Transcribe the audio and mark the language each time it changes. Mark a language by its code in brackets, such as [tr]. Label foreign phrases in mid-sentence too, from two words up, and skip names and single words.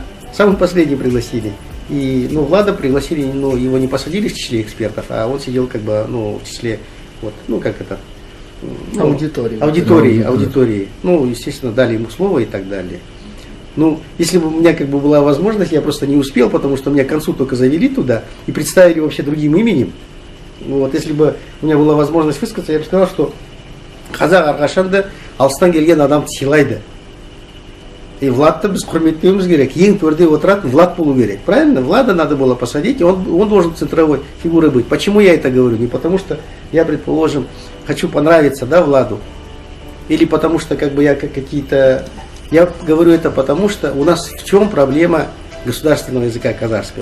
[ru] Самым последним пригласили. И, ну, Влада пригласили, но его не посадили в числе экспертов, а он сидел как бы, ну, в числе, вот, ну, как это, ну, аудитории. Ну, естественно, дали ему слово и так далее. Ну, если бы у меня как бы была возможность, я просто не успел, потому что меня к концу только завели туда и представили вообще другим именем. Вот, если бы у меня была возможность высказаться, я бы сказал, что [kk] Қазақ әрқашанда алыстан келген адам сыйлайды. И Владты біз құрметтеуіміз керек. Ең төрде отыратын Влад болу керек. [ru] Правильно? Влада надо было посадить, и он должен центровой фигурой быть. Почему я это говорю? Не потому что я, предположим, хочу понравиться, да, Владу. Или потому что как бы я какие-то... Я говорю это потому, что у нас в чем проблема государственного языка казахского?